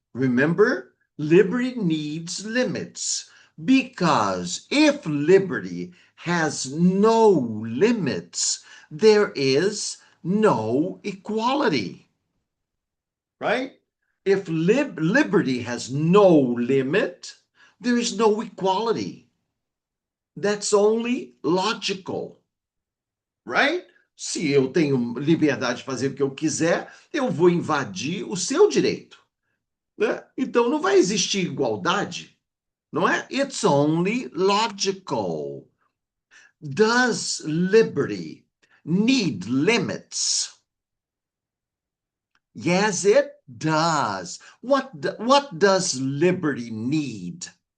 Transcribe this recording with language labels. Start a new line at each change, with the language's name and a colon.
English: Remember, liberty needs limits because if liberty has no limits, there is no equality, right? If liberty has no limit, there is no equality. That's only logical, right?
Portuguese: Se eu tenho liberdade de fazer o que eu quiser, eu vou invadir o seu direito, né? Então não vai existir igualdade, não é?
English: It's only logical. Does liberty need limits? Yes, it does. What does liberty need?